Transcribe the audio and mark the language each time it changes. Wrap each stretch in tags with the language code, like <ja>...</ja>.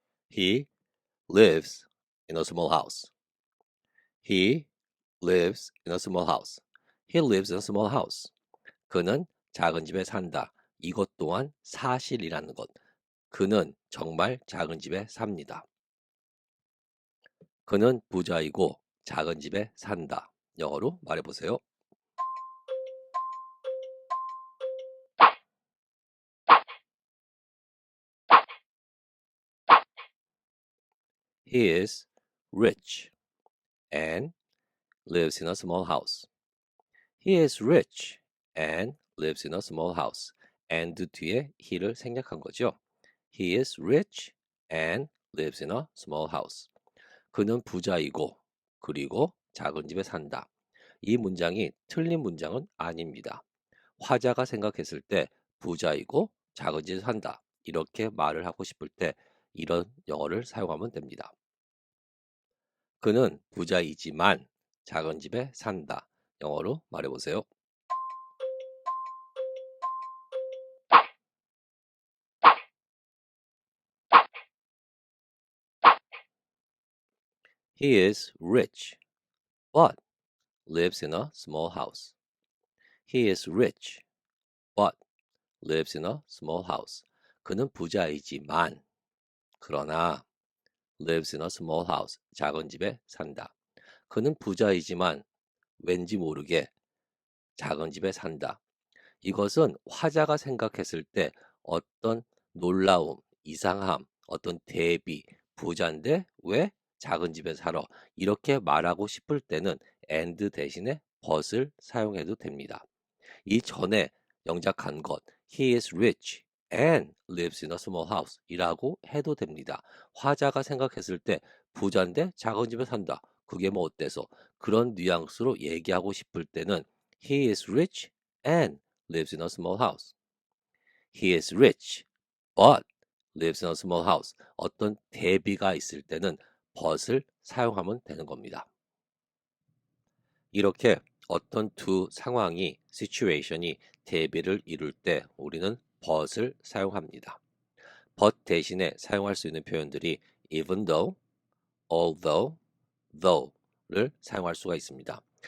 <en>He lives in a small house. He lives in a small house. He lives in a small house.</en> <ko>그는 작은 집에 산다. 이것 또한 사실이라는 것. 그는 정말 작은 집에 삽니다. 그는 부자이고 작은 집에 산다. 영어로 말해보세요.</ko> <en>He is rich and lives in a small house. He is rich and lives in a small house.</en> <ko>and 뒤에 he를 생략한 거죠.</ko> <en>He is rich and lives in a small house.</en> <ko>그는 부자이고 그리고 작은 집에 산다. 이 문장이 틀린 문장은 아닙니다. 화자가 생각했을 때 부자이고 작은 집에 산다. 이렇게 말을 하고 싶을 때 이런 영어를 사용하면 됩니다. 그는 부자이지만 작은 집에 산다. 영어로 말해보세요.</ko> <en>He is rich, but lives in a small house. He is rich, but lives in a small house.</en> <ko>그는 부자이지만 그러나</ko> <en>lives in a small house.</en> <ko>작은 집에 산다. 그는 부자이지만 왠지 모르게 작은 집에 산다. 이것은 화자가 생각했을 때 어떤 놀라움, 이상함, 어떤 대비, 부자인데 왜 작은 집에 살아? 이렇게 말하고 싶을 때는 and 대신에 but을 사용해도 됩니다. 이 전에 영작한 것</ko> <en>He is rich and lives in a small house</en> <ko>이라고 해도 됩니다. 화자가 생각했을 때 부자인데 작은 집에 산다. 그게 뭐 어때서? 그런 뉘앙스로 얘기하고 싶을 때는</ko> <en>He is rich and lives in a small house. He is rich but lives in a small house.</en> <ko>어떤 대비가 있을 때는 but을 사용하면 되는 겁니다. 이렇게 어떤 두 상황이 situation이 대비를 이룰 때 우리는 but을 사용합니다. but 대신에 사용할 수 있는 표현들이 even though, although, though를 사용할 수가 있습니다.</ko>